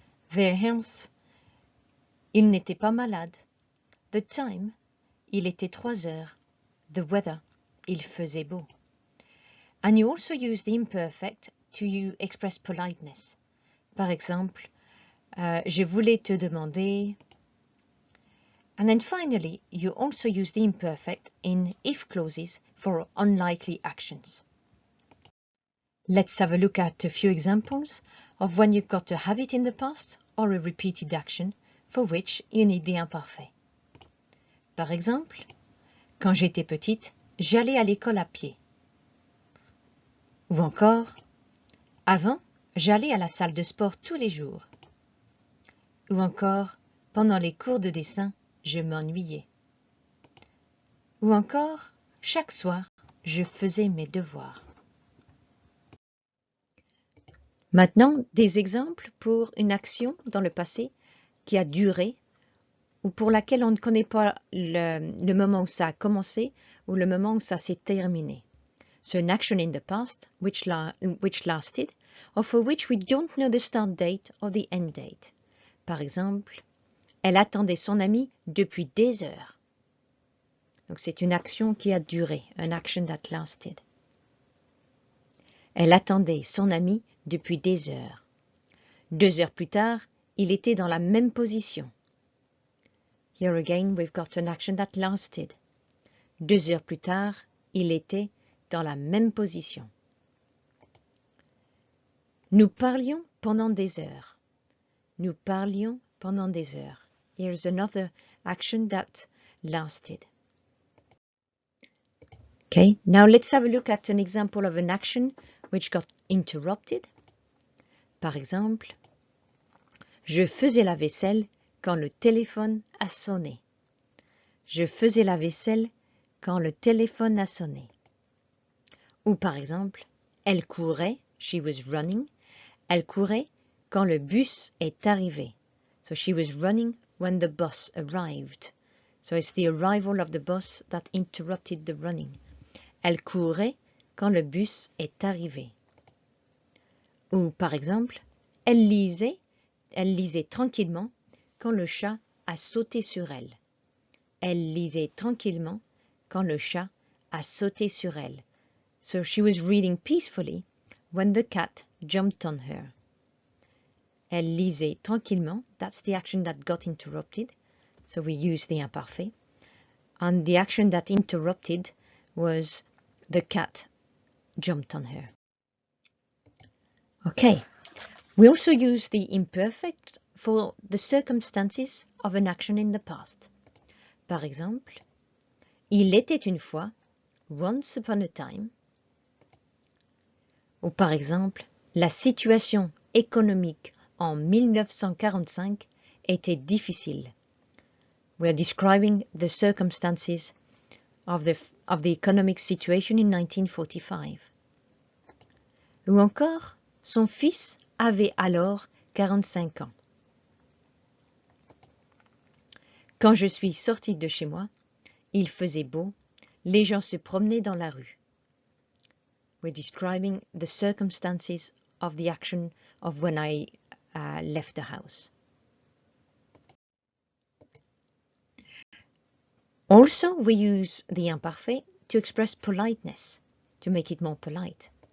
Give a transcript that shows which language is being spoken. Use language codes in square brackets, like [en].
[en] Their health, [fr] il n'était pas malade. [en] The time, [fr] il était 3 heures. [en] The weather, [fr] il faisait beau. [en] And you also use the imperfect to express politeness. [fr] Par exemple, je voulais te demander. [en] And then finally, you also use the imperfect in if clauses for unlikely actions. Let's have a look at a few examples of when you've got a habit in the past or a repeated action for which you need the imparfait. [fr] Par exemple, quand j'étais petite, j'allais à l'école à pied. Ou encore, avant, j'allais à la salle de sport tous les jours. Ou encore, pendant les cours de dessin, je m'ennuyais. Ou encore, chaque soir, je faisais mes devoirs. Maintenant, des exemples pour une action dans le passé qui a duré ou pour laquelle on ne connaît pas le moment où ça a commencé ou le moment où ça s'est terminé. [en] So an action in the past which lasted or for which we don't know the start date or the end date. [fr] Par exemple, elle attendait son ami depuis des heures. Donc c'est une action qui a duré, [en] an action that lasted. [fr] Elle attendait son ami depuis des heures. 2 heures plus tard, il était dans la même position. [en] Here again, we've got an action that lasted. [fr] 2 heures plus tard, il était dans la même position. Nous parlions pendant des heures. Nous parlions pendant des heures. [en] Here's another action that lasted. Okay, now let's have a look at an example of an action which got interrupted. [fr] Par exemple, je faisais la vaisselle quand le téléphone a sonné. Je faisais la vaisselle quand le téléphone a sonné. Ou par exemple, elle courait, [en] she was running, [fr] elle courait quand le bus est arrivé. [en] So she was running when the bus arrived. So it's the arrival of the bus that interrupted the running. [fr] Elle courait quand le bus est arrivé. Ou par exemple, elle lisait tranquillement quand le chat a sauté sur elle. Elle lisait tranquillement quand le chat a sauté sur elle. So she was reading peacefully when the cat jumped on her. Elle lisait tranquillement, [en] that's the action that got interrupted. So we use the imparfait. And the action that interrupted was the cat jumped on her. Okay, we also use the imperfect for the circumstances of an action in the past. [fr] Par exemple, il était une fois, [en] once upon a time. [fr] Ou par exemple, la situation économique en 1945 était difficile. [en] We are describing the circumstances of the economic situation in 1945. [fr] Ou encore, son fils avait alors 45 ans. Quand je suis sortie de chez moi, il faisait beau, les gens se promenaient dans la rue. [en] We're describing the circumstances of the action of when I left the house. Also, we use the imparfait to express politeness, to make it more polite.